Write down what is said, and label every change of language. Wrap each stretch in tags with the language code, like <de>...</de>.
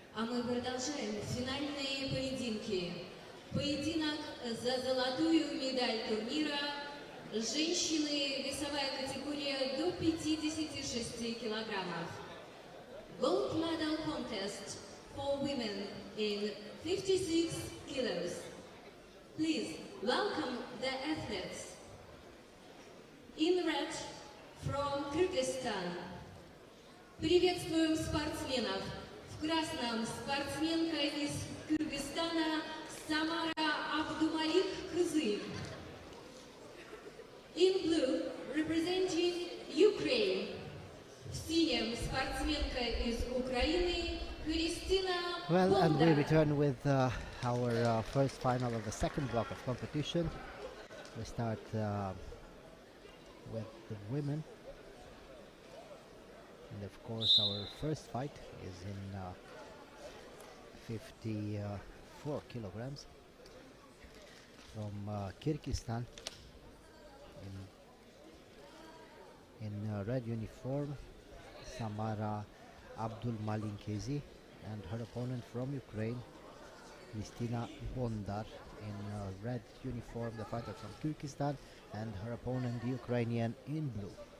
<ru>мы продолжаем финальные поединки. Поединок за золотую медаль турнира. Женщины, весовая категория до 56 килограммов.</ru> <en>Gold medal contest for women in 56 kilos. Please welcome the athletes. In red from Kyrgyzstan.</en> <ru>Приветствуем спортсменов. В красном спортсменка из Кыргызстана Самара Абдумалик Кызы.</ru> <en>In blue, representing Ukraine.</en> <ru>В синем спортсменка из Украины Кристина</ru> <en>Well, and we</en> <ru>Бондар.</ru> <en>return with our first final of the second block of competition. We start with the women. And of course our first fight is in 54 kilograms from Kyrgyzstan in red uniform, Samara Abdulmalinkezi, and her opponent from Ukraine, Kristina Bondar, in red uniform, the fighter from Kyrgyzstan, and her opponent, the Ukrainian, in blue.</en>